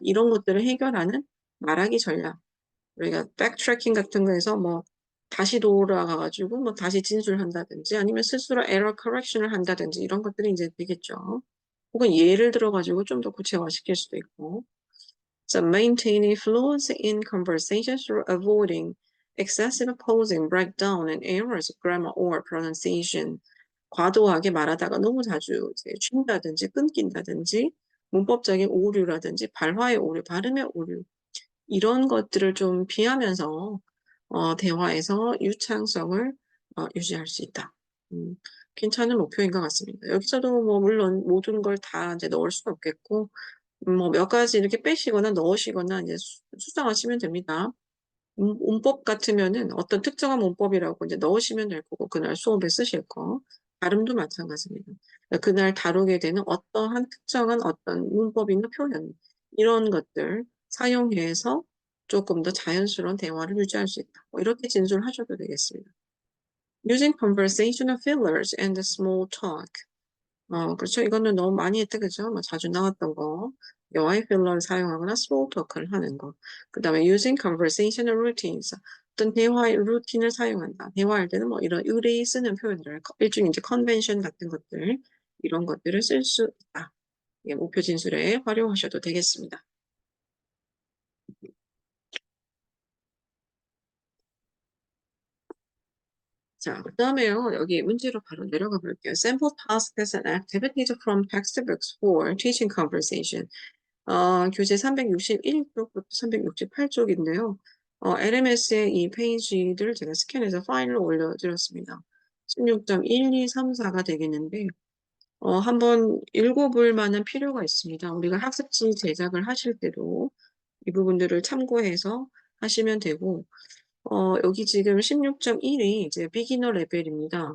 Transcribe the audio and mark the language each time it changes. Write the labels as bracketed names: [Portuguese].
[Korean] 이런 것들을 해결하는 말하기 전략. 우리가 백트래킹 같은 거에서 뭐 다시 돌아가가지고 뭐 다시 진술한다든지 아니면 스스로 에러 커렉션을 한다든지 이런 것들이 이제 되겠죠. 혹은 예를 들어가지고 좀 더 구체화시킬 수도 있고. [English] So maintaining fluency in conversation through avoiding excessive pausing, breakdown, and errors of grammar or pronunciation. [Korean] 과도하게 말하다가 너무 자주 이제 쉰다든지 끊긴다든지 문법적인 오류라든지 발화의 오류, 발음의 오류 이런 것들을 좀 피하면서 대화에서 유창성을 유지할 수 있다. 괜찮은 목표인 것 같습니다. 여기서도 뭐 물론 모든 걸 다 이제 넣을 수는 없겠고 뭐 몇 가지 이렇게 빼시거나 넣으시거나 이제 수정하시면 됩니다. 문법 같으면은 어떤 특정한 문법이라고 이제 넣으시면 될 거고 그날 수업에 쓰실 거. 발음도 마찬가지입니다. 그날 다루게 되는 어떠한 특정한 어떤 문법이나 표현 이런 것들 사용해서 조금 더 자연스러운 대화를 유지할 수 있다. 뭐 이렇게 진술하셔도 되겠습니다. [English] Using conversational fillers and small talk. [Korean] 그렇죠. 이거는 너무 많이 했다, 그죠? 뭐 자주 나왔던 거. 여와의 필러를 사용하거나 small talk를 하는 거. 그 다음에 [English] using conversational routines. [Korean] 어떤 대화의 루틴을 사용한다. 대화할 때는 뭐 이런 의례에 쓰는 표현들, 일종의 이제 컨벤션 같은 것들, 이런 것들을 쓸 수 있다. 예, 목표 진술에 활용하셔도 되겠습니다. 자, 그 다음에요. 여기 문제로 바로 내려가 볼게요. [English] Sample tasks and activities from textbooks for teaching conversation. [Korean] 교재 361쪽부터 368쪽인데요. LMS의 이 페이지를 제가 스캔해서 파일로 올려드렸습니다. 16.1, 2, 3, 4가 되겠는데, 한번 읽어볼 만한 필요가 있습니다. 우리가 학습지 제작을 하실 때도 이 부분들을 참고해서 하시면 되고, 여기 지금 16.1이 이제 비기너 레벨입니다.